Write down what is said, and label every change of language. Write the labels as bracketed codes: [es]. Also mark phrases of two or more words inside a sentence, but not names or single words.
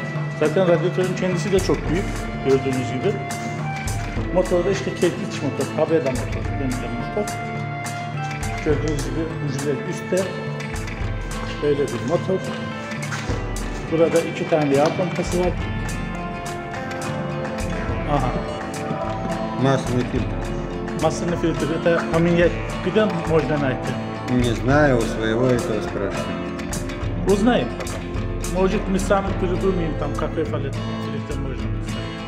[tr] Zaten radyatörün kendisi de çok büyük, gördüğünüz gibi. Motorda işte kerpiç motor, Habeda motor, denilen motor. Gördüğünüz gibi bujiler üstte. Böyle bir motor. Burada 2 tane yağ pompası var. Aha. [ru] Масляный фильтр. Масляный фильтр, это поменять, когда можно найти? Не знаю, у своего этого спрашиваю. Узнаем потом. Может, мы сами придумаем там, какой фильтр можно поставить.